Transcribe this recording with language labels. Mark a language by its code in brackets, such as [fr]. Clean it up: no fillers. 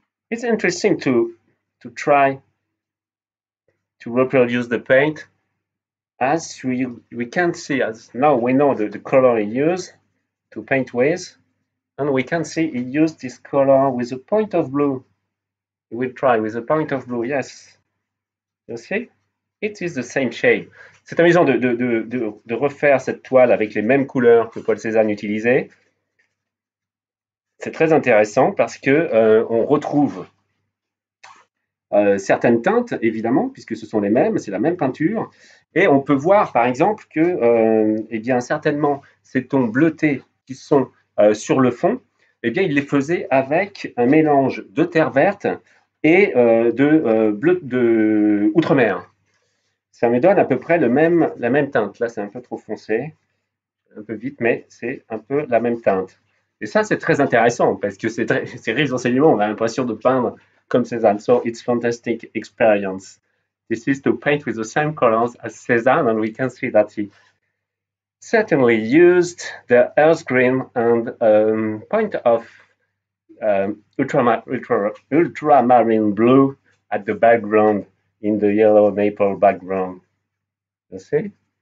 [en] It's interesting to try to reproduce the paint as we can see, as now we know the color he used to paint with, and we can see he used this color with a point of blue. We will try with a point of blue. Yes, you see, it is the same shade. [fr] C'est amusant de refaire cette toile avec les mêmes couleurs que Paul Cézanne utilisait. C'est très intéressant parce que on retrouve certaines teintes, évidemment, puisque ce sont les mêmes, c'est la même peinture. Et on peut voir, par exemple, que eh bien, certainement, ces tons bleutés qui sont sur le fond, eh bien, il les faisait avec un mélange de terre verte et de bleu de outre-mer. Ça me donne à peu près la même teinte. Là, c'est un peu trop foncé, un peu vite, mais c'est un peu la même teinte. Et ça, c'est très intéressant parce que c'est riche d'enseignements. On a l'impression de peindre comme Cézanne. [en] So it's fantastic experience. This is to paint with the same colors as Cézanne, and we can see that he certainly used the earth green and point of ultramarine blue at the background in the yellow maple background. You see?